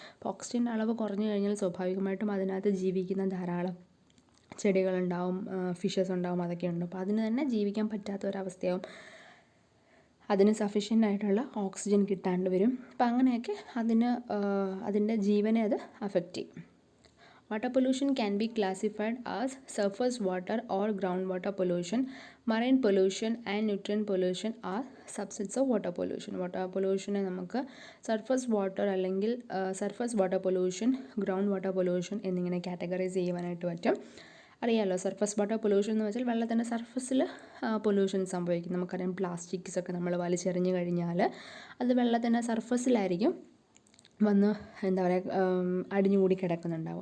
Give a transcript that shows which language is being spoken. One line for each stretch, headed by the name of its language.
Malayalam: അപ്പോൾ ഓക്സിജൻ്റെ അളവ് കുറഞ്ഞു കഴിഞ്ഞാൽ സ്വാഭാവികമായിട്ടും അതിനകത്ത് ജീവിക്കുന്ന ധാരാളം ചെടികളുണ്ടാവും, ഫിഷസ് ഉണ്ടാവും, അതൊക്കെ ഉണ്ട്. അപ്പോൾ അതിന് തന്നെ ജീവിക്കാൻ പറ്റാത്ത ഒരവസ്ഥയാവും. അതിന് സഫീഷ്യൻ്റ് ആയിട്ടുള്ള ഓക്സിജൻ കിട്ടാണ്ട് വരും. അപ്പോൾ അങ്ങനെയൊക്കെ അതിൻ്റെ ജീവനെ അത് അഫക്റ്റ് ചെയ്യും.
English: Water pollution can be classified as surface water or groundwater pollution. Marine pollution and nutrient pollution are subsets of water pollution.
Malayalam: Water pollution നമുക്ക് സർഫസ് വാട്ടർ അല്ലെങ്കിൽ surface water pollution, ground water pollution എന്നിങ്ങനെ categorise ചെയ്യുവാനായിട്ട് പറ്റും. അറിയാമല്ലോ, surface water pollution എന്ന് വെച്ചാൽ വെള്ളത്തിൻ്റെ സർഫസിൽ പൊല്യൂഷൻ സംഭവിക്കും. നമുക്കറിയാം, പ്ലാസ്റ്റിക്സ് ഒക്കെ നമ്മൾ വലിച്ചെറിഞ്ഞ് കഴിഞ്ഞാൽ അത് വെള്ളത്തിൻ്റെ സർഫസിലായിരിക്കും വന്ന് അടിഞ്ഞുകൂടി കിടക്കുന്നുണ്ടാവും.